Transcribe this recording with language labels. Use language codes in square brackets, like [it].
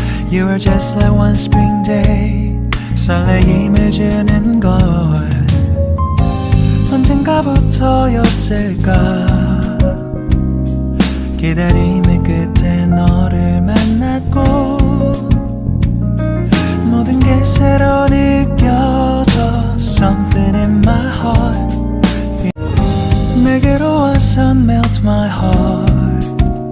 [en] You are just like one spring day. [ko] 설레임을 주는 걸 언젠가부터였을까. 기다림의 끝에 너를 만났고 모든 게 새로 느껴져. [en] Something in my heart [ko] 내게로 와서 [en] melt my heart.